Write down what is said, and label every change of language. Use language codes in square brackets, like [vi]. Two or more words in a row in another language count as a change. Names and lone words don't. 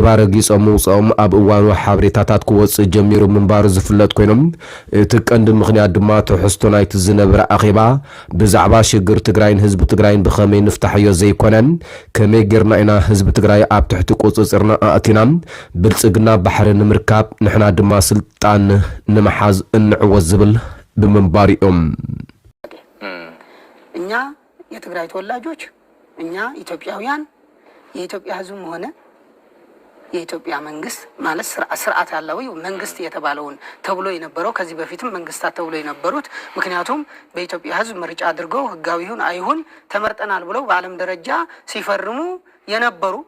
[ti] ረጊጾም ውፅኦም ኣብ እዋኑ ሓበሬታታት ክወፅእ ጀሚሩ ምንባሩ ዝፍለጥ ኮይኖም እቲ ቀንዲ ምኽንያት ድማ ትሕዝቶ ናይቲ ዝነበረ ኣኺባ ብዛዕባ ሽግር ትግራይን ህዝቢ ትግራይን ብኸመይ ንፍታሕዮ ዘይኮነን ከመይ ጌርና ኢና ህዝቢ ትግራይ ኣብ ትሕቲ ቁፅፅርና ኣእቲና ብልጽግና ባሕሪ ንምርካብ ንሕና ድማ ስልጣን ንምሓዝ እንዕወት ዝብል ብምንባሪኦም [am] እኛ የትግራይ ተወላጆች እኛ ኢትዮጵያውያን የኢትዮጵያ ህዝብም ሆነ የኢትዮጵያ መንግስት ማለት ስርዓት ያለው መንግስት የተባለውን ተብሎ የነበረው ከዚህ በፊትም መንግስታት ተብሎ የነበሩት ምክንያቱም በኢትዮጵያ ህዝብ ምርጫ አድርገው ህጋዊውን አይሁን ተመርጠናል ብለው በዓለም ደረጃ ሲፈርሙ የነበሩ